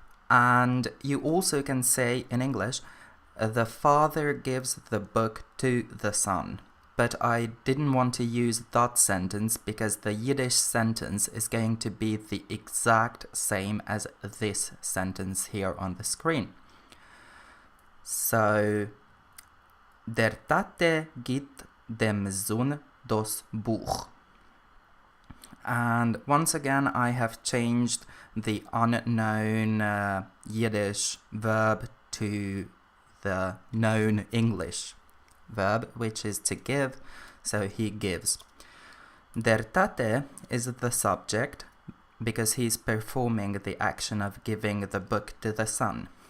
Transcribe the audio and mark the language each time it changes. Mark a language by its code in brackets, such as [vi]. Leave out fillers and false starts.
[en] And you also can say in English, the father gives the book to the son. But I didn't want to use that sentence because the Yiddish sentence is going to be the exact same as this sentence here on the screen. [yi] So, der Tate gibt dem Sohn das Buch. [en] And once again, I have changed the unknown Yiddish verb to the known English verb, which is to give, so he gives. Der Tate is the subject because he's performing the action of giving the book to the son.